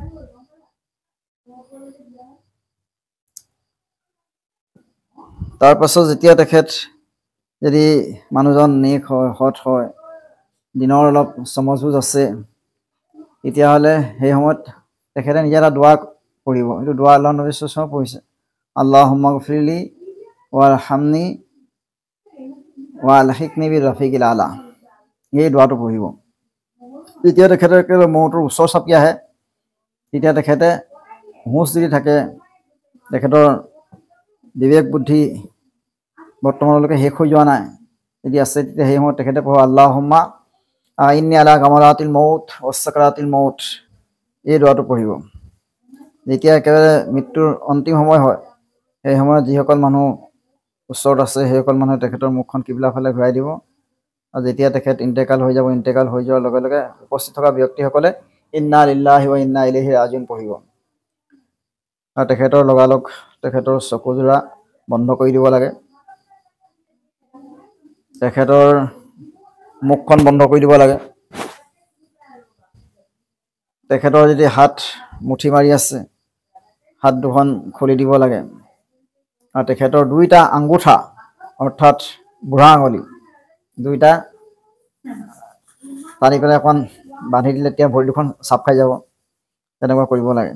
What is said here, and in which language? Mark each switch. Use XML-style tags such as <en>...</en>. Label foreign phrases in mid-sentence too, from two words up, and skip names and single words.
<as>তাৰ পাছত যেতিয়া তেখেত যদি মানুহজন নেক হয়, সৎ হয়, দিনৰ অলপ সমজুজ আছে, তেতিয়াহ'লে সেই সময়ত তেখেতে নিজে এটা দোৱা কৰিব। এইটো দোৱা আল্লাহ নবী</as> <ar>صلى الله عليه وسلم</ar> <as>পঢ়িছে,</as> <ar>اللهم اغفر لي وارحمني وألحقني بالرفيق الأعلى.</ar> <as>এই দোৱাটো পঢ়িব। যেতিয়া তেখেতে মৌতৰ ওচৰ চাপি আহে, তেতিয়া তেখেতে হুঁচ যদি থাকে, তেখেতৰ বিবেক বুদ্ধি বৰ্তমানলৈকে শেষ হৈ যোৱা নাই যদি আছে, তেতিয়া সেই সময়ত তেখেতে পঢ়ে</as> <ar>اللهم أعني على غمرات الموت وسكرات الموت.</ar> <as>এই দোৱাটো পঢ়িব। যেতিয়া একেবাৰে মৃত্যুৰ অন্তিম সময় হয়, সেই সময়ত যিসকল মানুহ ওচৰত আছে সেইসকল মানুহে তেখেতৰ মুখখন কিবলা ফালে ঘূৰাই দিব, আৰু যেতিয়া তেখেত ইন্তেকাল হৈ যাব, ইন্তেকাল হৈ যোৱাৰ লগে লগে উপস্থিত থকা ব্যক্তিসকলে</as> <ar>إنا لله وإنا إليه راجعون</ar> <as>পঢ়িব, আৰু তেখেতৰ লগালগ তেখেতৰ চকুযোৰা বন্ধ কৰি দিব লাগে, তেখেতৰ মুখখন বন্ধ কৰি দিব লাগে, তেখেতৰ যদি হাত মুঠি মাৰি আছে হাত দুখন খুলি দিব লাগে, আৰু তেখেতৰ দুইটা আঙ্গুঠা অৰ্থাৎ বুঢ়া আঙুলি দুইটা টানি পেলাই অকণ বান্ধি দিলে তেতিয়া ভৰি দুখন চাপ খাই যাব, তেনেকুৱা কৰিব লাগে।</as>